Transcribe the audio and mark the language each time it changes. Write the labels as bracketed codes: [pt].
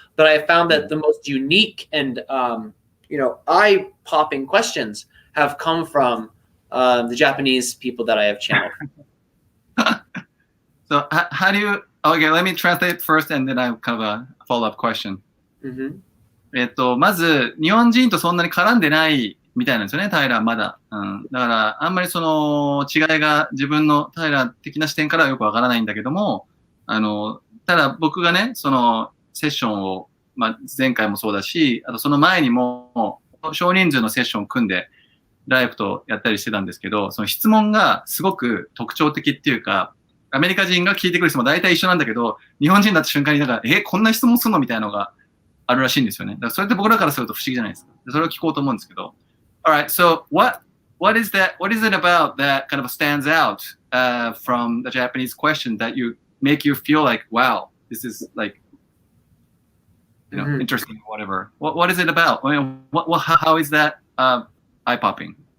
[en] But I found that the most unique and eye-popping questions have come from the Japanese people that I have channeled. So how do you? Okay, let me translate first, and then I have kind of a follow-up question. [ja] まず日本人とそんなに絡んでないみたいなんですよね、タイラーまだ。だからあんまりその違いが自分のタイラー的な視点からはよくわからないんだけども、ただ僕がね、そのセッションを前回もそうだし、あとその前にも少人数のセッションを組んで、ライブとやったりしてたんですけど、その質問がすごく特徴的っていうか、アメリカ人が聞いてくる質問大体一緒なんだけど、日本人だった瞬間にこんな質問するのみたいなのがあるらしいんですよね。だからそれって僕らからすると不思議じゃないですか。それを聞こうと思うんですけど。 [en] Alright, so what is it about that kind of stands out from the Japanese question that make you feel like, wow, this is like, interesting or whatever. What is it about? I mean, how is that eye-popping?